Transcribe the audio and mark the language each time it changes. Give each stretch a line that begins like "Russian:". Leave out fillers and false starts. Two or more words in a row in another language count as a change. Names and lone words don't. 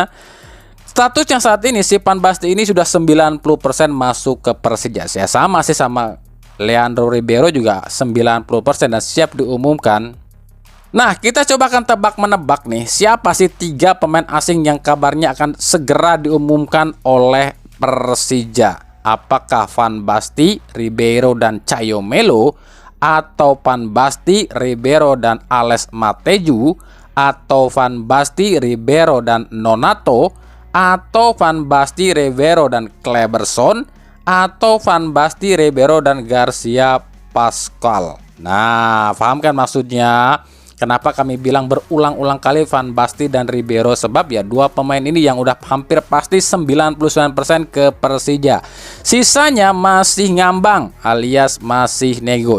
Indonesian: Statusnya saat ini si Van Basten ini sudah 90% masuk ke Persija. Ya sama sih sama Leandro Ribeiro juga 90% dan siap diumumkan. Nah, kita coba akan tebak-menebak nih, siapa sih 3 pemain asing yang kabarnya akan segera diumumkan oleh Persija. Apakah Van Basten, Ribeiro dan Caio Melo, atau Van Basten, Ribeiro dan Ales Mateju, atau Van Basten, Ribeiro dan Nonato, atau Van Basten, Ribeiro dan Kleberson, atau Van Basten, Ribeiro dan Garcia Pascual. Nah, paham kan maksudnya? Kenapa kami bilang berulang-ulang kali Van Basten dan Ribeiro? Sebab ya 2 pemain ini yang udah hampir pasti 99% ke Persija. Sisanya masih ngambang alias masih nego.